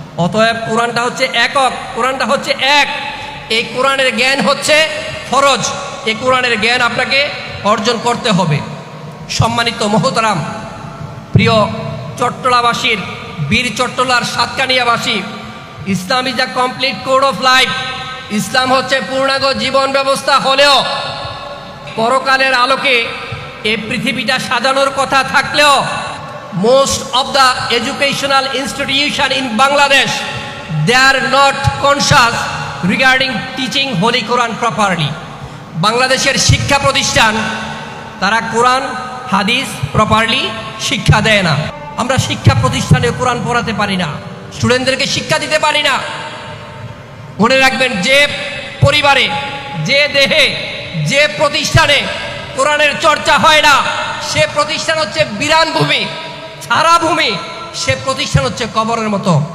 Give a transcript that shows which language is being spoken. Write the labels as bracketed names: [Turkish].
[Bangla] অতএব কোরআনটা হচ্ছে একক, কোরআনটা হচ্ছে এক। এই কোরআনের জ্ঞান হচ্ছে ফরজ, এই কোরআনের জ্ঞান আপনাকে অর্জন করতে হবে। সম্মানিত মহতরাম, প্রিয় চট্টলাবাসীর, বীর চট্টলার সাতকানিয়াবাসী, [English] Islam is a complete code of life. [Bangla] ইসলাম হচ্ছে পূর্ণাঙ্গ জীবন ব্যবস্থা হলেও পরকালের আলোকে এই পৃথিবীটা সাজানোর কথা থাকলেও [English] most of the educational institution in Bangladesh, they are not conscious regarding teaching Holy Quran properly. [Bangla] বাংলাদেশের শিক্ষা প্রতিষ্ঠান, তারা কোরআন হাদিস প্রপারলি শিক্ষা দেয় না। আমরা শিক্ষা প্রতিষ্ঠানে কোরআন পড়াতে পারি না, স্টুডেন্টদেরকে শিক্ষা দিতে পারি না। মনে রাখবেন, যে পরিবারে, যে দেহে, যে প্রতিষ্ঠানে কোরআনের চর্চা হয় না, সে প্রতিষ্ঠান হচ্ছে বিরান ভূমি, ছাড়া ভূমি, সে প্রতিষ্ঠান হচ্ছে কবরের মতো।